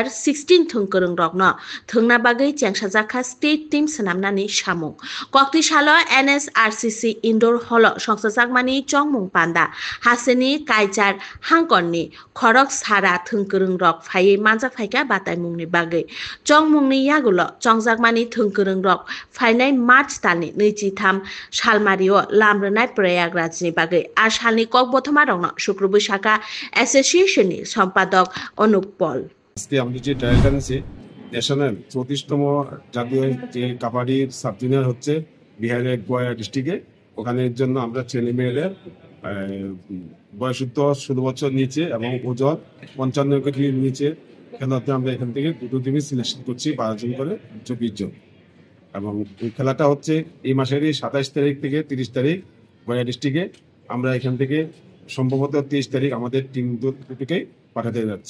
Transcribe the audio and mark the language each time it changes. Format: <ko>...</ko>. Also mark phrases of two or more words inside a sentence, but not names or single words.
<trp>16 thungkurung rokno thungna bagai chengsajaka</trp> <en>state team</en> <trp>sanamnani samung Koktisalo NSRCC</trp> <en>indoor hall</en> <trp>songsajagmani chongmung panda haseni kaichar hangkonni khorok sara thungkurung rok phai manjak phaika batai mungni bagai chongmungni yagulo chongjagmani thungkurung rok phainai March talni 23 salmario lamrnai Prayagraj ni bagai asalni kokbothoma</trp> <bn>শুক্রবার শাখা অ্যাসোসিয়েশনের সম্পাদক অনুপ পল আজকে আমরা যে ট্রায়ালটা নিয়েছি ন্যাশনাল 34তম জাতীয় যে কাবাডি</bn> <en>sub junior</en> <bn>হচ্ছে বিহারের গোয়া ডিস্ট্রিক্টে ওখানের জন্য আমরা ছেলে মেয়েদের বয়সুদ্ধ 16 বছর নিচে এবং ওজন 55 কেজির নিচে খেলাতে আমরা এখান থেকে দুটো টিমে সিলেকশন করছি 12 জন করে 24 জন এবং এই খেলাটা হচ্ছে এই মাসেরই 27 তারিখ থেকে 30 তারিখ গোয়া ডিস্ট্রিক্টে আমরা এখান থেকে সম্ভবত 23 তারিখ আমাদের টিম দুটোকে পাঠাতে যাচ্ছি</bn>